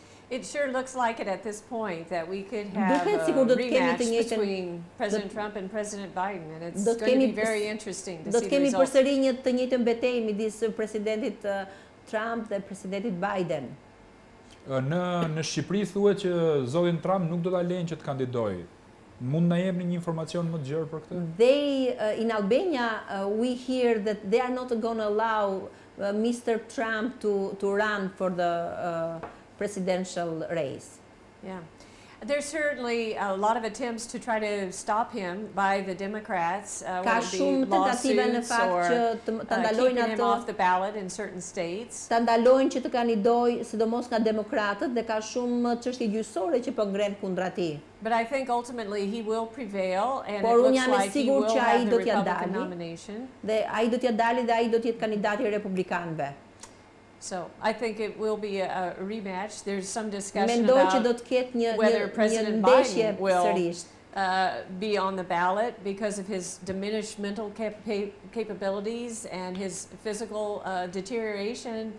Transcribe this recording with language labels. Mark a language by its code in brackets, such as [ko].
[en] It sure looks like it at this point that we could have a rematch between President Trump and President Biden, and it's going to be very interesting to see the results. [sq] Do të kemi përsëri të njëjtën betejë midis presidentit Trump dhe presidentit Biden. Në Shqipëri thuhet që zotin Trump nuk do ta lejnë që të kandidojë. Mund na jepni një informacion më të gjerë për këtë? [en] In Albania we hear that they are not going to allow Mr. Trump to run for the presidential race. Yeah. There's certainly a lot of attempts to try to stop him by the Democrats, whether it be lawsuits or keeping him off the ballot in certain states. [sq] Ta ndalojnë që të kandidojë, sidomos nga demokratët, dhe ka shumë çështje gjyqësore që po ngren kundra tij. [en] But I think ultimately he will prevail, and it looks like he will have the Republican nomination. [sq] Dhe ai do t'ja dalë dhe ai do të jetë kandidati i republikanëve. [en] So I think it will be a rematch. There's some discussion about whether President Biden will be on the ballot because of his diminished mental capabilities and his physical deterioration.